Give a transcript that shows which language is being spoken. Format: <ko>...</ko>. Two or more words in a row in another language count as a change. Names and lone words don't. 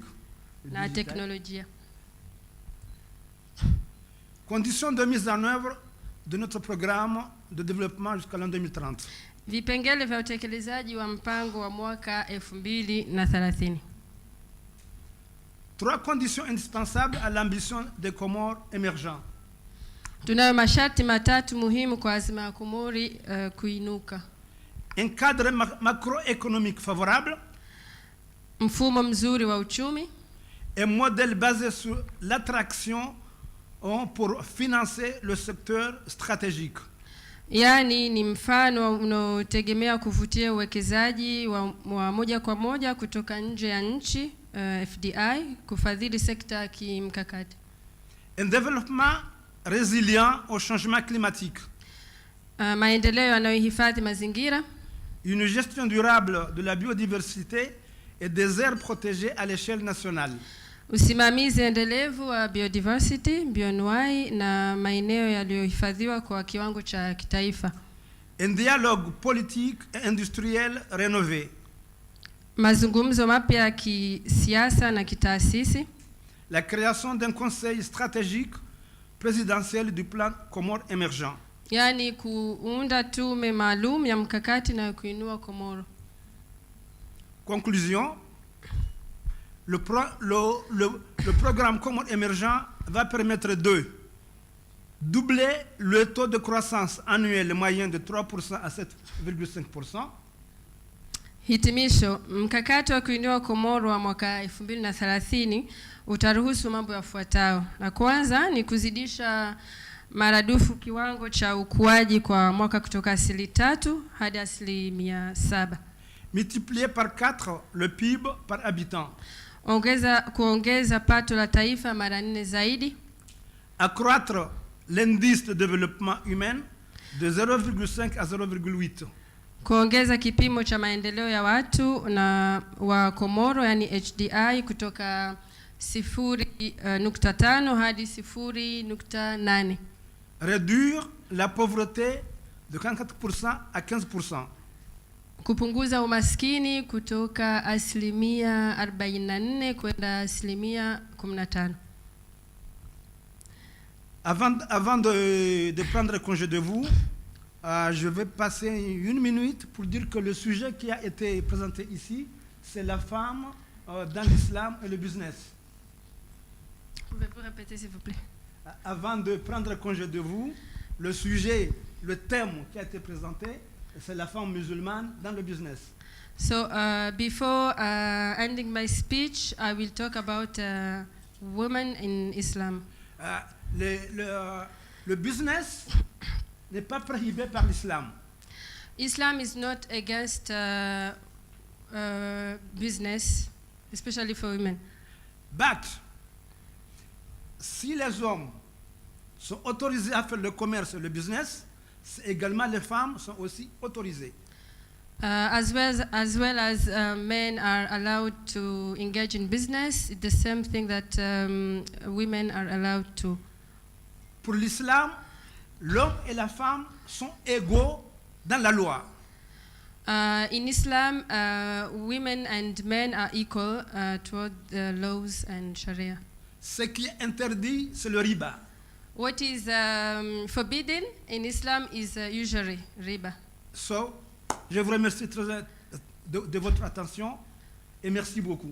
<sw>na teknolojia.</sw> <fr>Conditions de mise en œuvre de notre programme de développement jusqu'à l'an 2030.</fr> <sw>Vipengele vya utekelezaji wa mpango wa mwaka 2030.</sw> <fr>3 conditions indispensables à l'ambition des Comores émergents.</fr> <sw>Tunayo masharti matatu muhimu kwa azma ya Komori kuinuka.</sw> <fr>Un cadre macroéconomique favorable,</fr> <sw>mfumo mzuri wa uchumi,</sw> <fr>un modèle basé sur l'attraction pour financer le secteur stratégique.</fr> <sw>Yani ni mfano unaotegemea kuvutia uwekezaji wa moja kwa moja kutoka nje ya nchi, FDI, kufadhili sekta ya kimkakati.</sw> <fr>Un développement résilient au changement climatique.</fr> <sw>Maendeleo yanayohifadhi mazingira.</sw> <fr>Une gestion durable de la biodiversité et des aires protégées à l'échelle nationale.</fr> <sw>Usimamizi endelevu wa biodiversity, bioanuwai na maeneo yaliyohifadhiwa kwa kiwango cha kitaifa.</sw> <fr>Un dialogue politique et industriel rénové.</fr> <sw>Mazungumzo mapya ya kisiasa na kitaasisi.</sw> <fr>La création d'un conseil stratégique présidentiel du plan Comores émergent.</fr> <sw>Yani kuunda tume maalum ya mkakati na kuinua Komoro.</sw> <fr>Conclusion: le programme Comores émergent va permettre de doubler le taux de croissance annuel moyen de 3% à 7,5%.</fr> <sw>Hitimisho, mkakati wa kuinua Komoro wa mwaka 2030 utaruhusu mambo yafuatayo. Na kwanza ni kuzidisha maradufu kiwango cha ukuaji kwa mwaka kutoka 3% hadi 7%.</sw> <fr>Multiplier par 4 le PIB par habitant.</fr> <sw>Kuongeza pato la taifa mara 4 zaidi.</sw> <fr>Accroître l'indice de développement humain de 0,5 à 0,8.</fr> <sw>Kuongeza kipimo cha maendeleo ya watu na wa Komoro, yani HDI, kutoka 0.5 hadi 0.8.</sw> <fr>Réduire la pauvreté de 44% à 15%.</fr> <sw>Kupunguza umaskini kutoka 44% kwenda 15%.</sw> <fr>Avant de prendre congé de vous, je vais passer 1 minute pour dire que le sujet qui a été présenté ici, c'est la femme dans l'islam et le business. Pouvez-vous répéter s'il vous plaît? Avant de prendre congé de vous, le sujet, le thème qui a été présenté, c'est la femme musulmane dans le business.</fr> <en>So before ending my speech, I will talk about women in Islam.</en> <fr>Le business n'est pas prohibé par l'islam.</fr> <en>Islam is not against business, especially for women.</en> <fr>But si les hommes sont autorisés à faire le commerce et le business, également les femmes sont aussi autorisées.</fr> <en>As well as men are allowed to engage in business, it's the same thing that women are allowed to.</en> <fr>Pour l'islam, l'homme et la femme sont égaux dans la loi.</fr> <en>In Islam, women and men are equal toward the laws and Sharia.</en> <fr>Ce qui est interdit, c'est le riba.</fr> <en>What is forbidden in Islam is usury, riba. So,</en> <fr>je vous remercie de votre attention et merci beaucoup.</fr>